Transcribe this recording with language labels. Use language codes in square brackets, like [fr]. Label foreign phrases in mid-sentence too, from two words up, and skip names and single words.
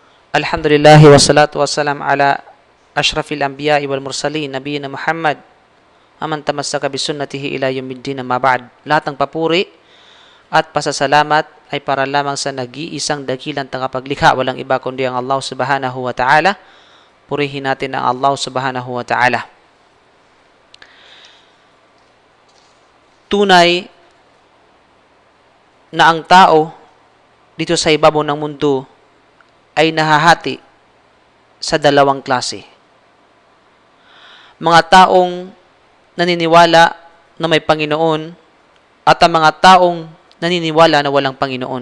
[ar] الحمد لله والصلاة والسلام على أشرف الأنبياء والمرسلين نبينا محمد ومن تمسك بسنته إلى يوم الدين أما بعد. [tl] Lahat ng papuri at pasasalamat ay para lamang sa nag-iisang dakilang tagapaglikha, walang iba kundi ang Allah [ar] سبحانه وتعالى. [tl] Purihin natin ang Allah [ar] سبحانه وتعالى. [tl] Tunay na ang tao dito sa ibabaw ng mundo ay nahahati sa dalawang klase. Mga taong naniniwala na may Panginoon at ang mga taong naniniwala na walang Panginoon.